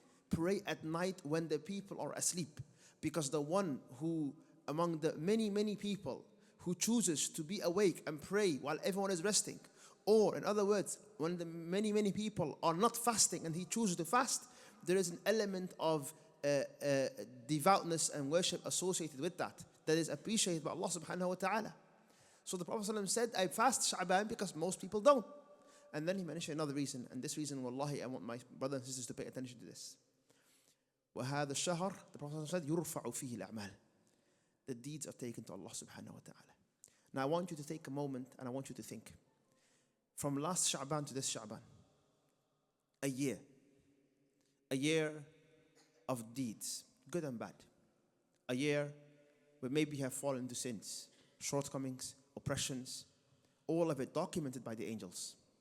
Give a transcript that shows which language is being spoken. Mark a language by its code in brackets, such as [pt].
[en] Pray at night when the people are asleep, because the one who, among the many people, who chooses to be awake and pray while everyone is resting, or in other words, when the many people are not fasting and he chooses to fast, there is an element of devoutness and worship associated with that is appreciated by Allah subhanahu wa ta'ala. So the Prophet ﷺ said, I fast Sha'ban because most people don't. And then he mentioned another reason, and this reason, wallahi, I want my brothers and sisters to pay attention to this. [ar] وَهَذَا الشَّهْرِ, [en] the Prophet ﷺ said, [ar] يُرْفَعُ فِيهِ الْأَعْمَالِ. [en] The deeds are taken to Allah subhanahu wa ta'ala. Now I want you to take a moment and I want you to think. From last Sha'ban to this Sha'ban, a year of deeds, good and bad. A year where maybe you have fallen into sins, shortcomings, oppressions, all of it documented by the angels.